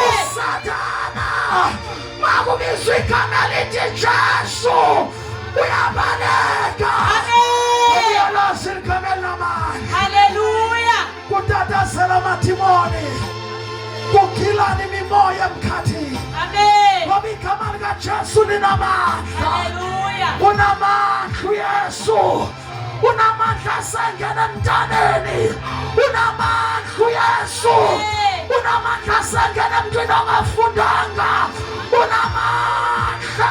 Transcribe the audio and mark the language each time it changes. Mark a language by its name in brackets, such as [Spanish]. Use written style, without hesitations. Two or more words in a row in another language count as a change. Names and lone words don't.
[Xhosa] Usathana makubizwa igama lithi Jesu uyabaleka, amen. Uyalazi igama elinamandla, haleluya. Kutatazela amathimoni, kukhilana imimoya emkhathini, amen. Ngoba igama likaJesu linamandla, haleluya. Unamandla uYesu, unamandla asengena emntaneni, unamandla uYesu, unamandla asengena emntwini ongafundanga, unamandla.